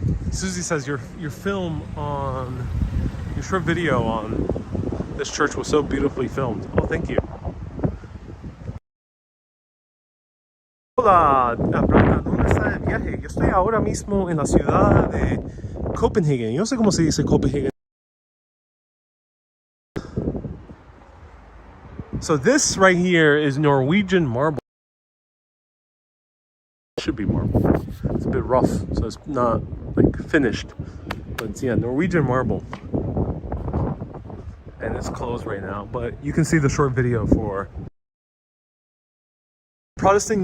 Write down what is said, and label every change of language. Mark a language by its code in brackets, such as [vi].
[en] Susie says your film on your short video on this church was so beautifully filmed. Oh, thank you. [es] Hola, Brenda, ¿dónde está el viaje? Yo estoy ahora mismo en la ciudad de Copenhagen. Yo no sé cómo se dice Copenhagen. [en] So this right here is Norwegian marble. It should be marble. It's a bit rough, so it's not like finished. But yeah, Norwegian marble. And it's closed right now, but you can see the short video for Protestant.